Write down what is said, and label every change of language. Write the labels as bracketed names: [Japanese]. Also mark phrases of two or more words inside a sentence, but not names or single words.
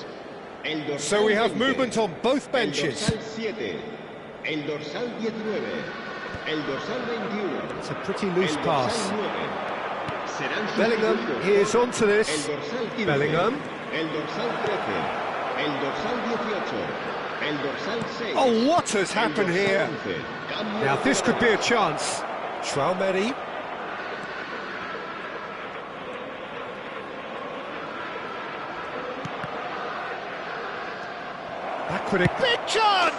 [Spanish] El dorsal [English] So we have 20, movement on both benches. [Spanish] El dorsal 7, el dorsal 19, el dorsal 21. [English] It's a pretty loose pass. Bellingham, he is onto this. [Spanish] El dorsal 15, Bellingham. El dorsal 13, el dorsal 18, el dorsal 6. [English] Oh, what has happened here? 11. Now this could be a chance. Chouameni. Backward, big chance!